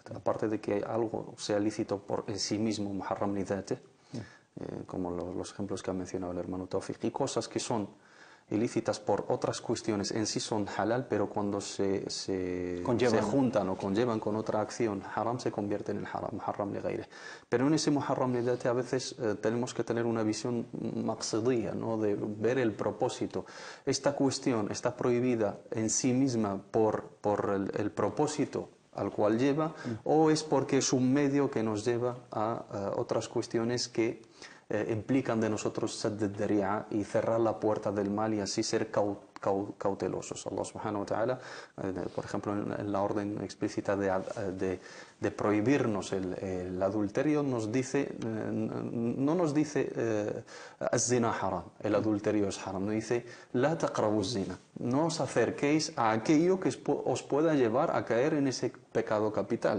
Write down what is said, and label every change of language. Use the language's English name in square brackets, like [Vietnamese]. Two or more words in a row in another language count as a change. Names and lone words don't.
[Spanish] Aparte de que algo sea lícito por en sí mismo, [Arabic] محرم لذاته, [Spanish] como los ejemplos que ha mencionado el hermano Tawfiq, y cosas que son ilícitas por otras cuestiones en sí son halal, pero cuando se juntan o conllevan con otra acción haram, se convierte en el haram, [Arabic] محرم لغيره. [Spanish] Pero en ese [Arabic] محرم لذاته [Spanish] a veces tenemos que tener una visión maqsadiyya, ¿no? De ver el propósito. Esta cuestión está prohibida en sí misma por el propósito al cual lleva, o es porque es un medio que nos lleva a otras cuestiones que implican de nosotros [Arabic] سد الذريعة [Spanish] y cerrar la puerta del mal y así ser cautelosos. Allah [Arabic] سبحانه وتعالى, [Spanish] por ejemplo, en la orden explícita de prohibirnos el adulterio, nos dice, no nos dice [Arabic] الزنا حرام, [Spanish] el adulterio es haram, nos dice [Arabic] لا تقربوا الزنا, [Spanish] no os acerquéis a aquello que os pueda llevar a caer en ese pecado capital.